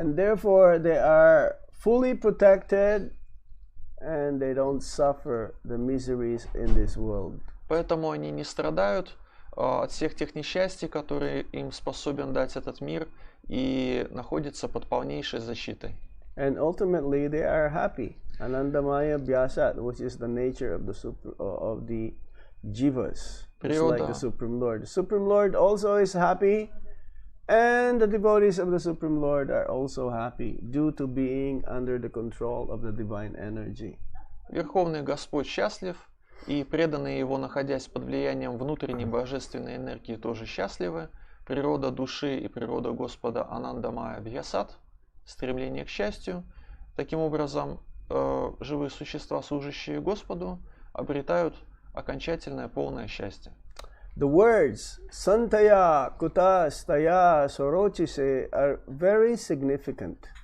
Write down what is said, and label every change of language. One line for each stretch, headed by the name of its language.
English: And therefore they are fully protected and they don't suffer the miseries in this world.
Russian: Поэтому они не страдают от всех тех несчастий, которые им способен дать этот мир, и находятся под полнейшей защитой.
English: And ultimately they are happy. Anandamaya Vyasat, which is the nature of the jivas, just like the Supreme Lord. The Supreme Lord also is happy, and the devotees of the Supreme Lord are also happy due to being under the control of the divine energy.
Russian: Верховный Господь счастлив, и преданные Его, находясь под влиянием внутренней божественной энергии, тоже счастливы. Природа души и природа Господа Анандамая Бхьясат, стремление к счастью. Таким образом, живые существа, служащие Господу, обретают окончательное полное счастье.
English: The words Santaya, Kutastaya, Sorochise are very significant.